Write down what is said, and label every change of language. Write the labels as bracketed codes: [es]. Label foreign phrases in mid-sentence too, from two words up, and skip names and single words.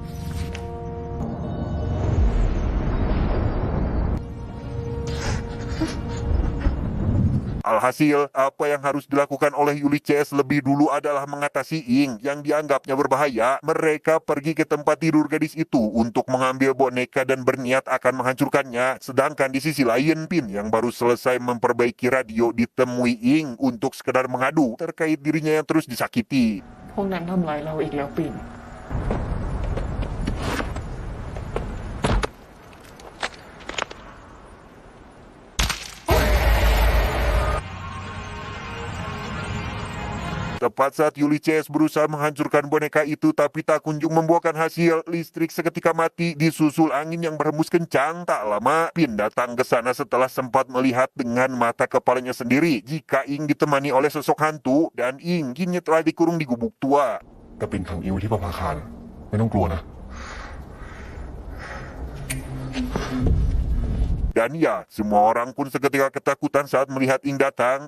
[id] Alhasil, apa yang harus dilakukan oleh Yuli CS lebih dulu adalah mengatasi Ing yang dianggapnya berbahaya. Mereka pergi ke tempat tidur gadis itu untuk mengambil boneka dan berniat akan menghancurkannya. Sedangkan di sisi lain, Pin yang baru selesai memperbaiki radio ditemui Ing untuk sekedar mengadu terkait dirinya yang terus disakiti. [th] พวกนั้นทำร้ายเราอีกแล้วปิ่น [id] Tepat saat Yuli CS berusaha menghancurkan boneka itu tapi tak kunjung membuahkan hasil, listrik seketika mati disusul angin yang berhembus kencang. Tak lama, Pin datang ke sana setelah sempat melihat dengan mata kepalanya sendiri jika Ing ditemani oleh sosok hantu dan Ing kini telah dikurung di gubuk tua. [th] แต่ปิ่นขังอิวไว้ที่ประภาคารไม่ต้องกลัวนะ [id] Dan ya, semua orang pun seketika ketakutan saat melihat Ing datang.